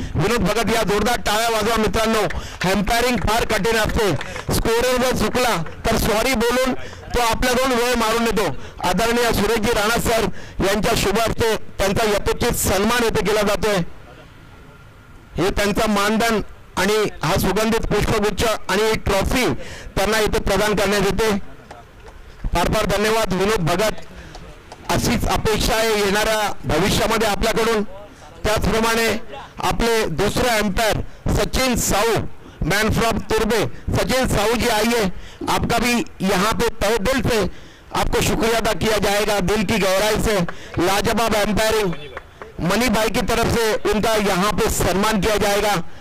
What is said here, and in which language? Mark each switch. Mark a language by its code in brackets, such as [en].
[mr] विनोद भगत या जोरदार टाळ्या वाजवा मित्रांनो। एम्पायरिंग फार कठीण असते, स्कोरर जर चुकला तर सॉरी बोलून तो आपल्याकडून वेळ मारून येतो। आदरणीय सुरेशजी राणा सर यांच्या शुभ हस्ते त्यांचा यथोचित सन्मान येथे केला जातोय। हे त्यांचा मानधन आणि हा सुगंधित पुष्पगुच्छ आणि ट्रॉफी त्यांना इथे प्रदान करण्यात येते। फार फार धन्यवाद विनोद भगत। अशीच अपेक्षा आहे येणाऱ्या भविष्यामध्ये आपल्याकडून। [hi] त्याचप्रमाणे आपले दुसरे empire Sachin Sahu, [en] man from [hi] तुर्बे, Sachin Sahu जी आइए, आपका भी यहाँ पे तहे दिल से आपको शुक्रिया अदा किया जाएगा, दिल की गहराई से। लाजवाब एम्पायरिंग, मनी भाई की तरफ से उनका यहाँ पे सम्मान किया जाएगा।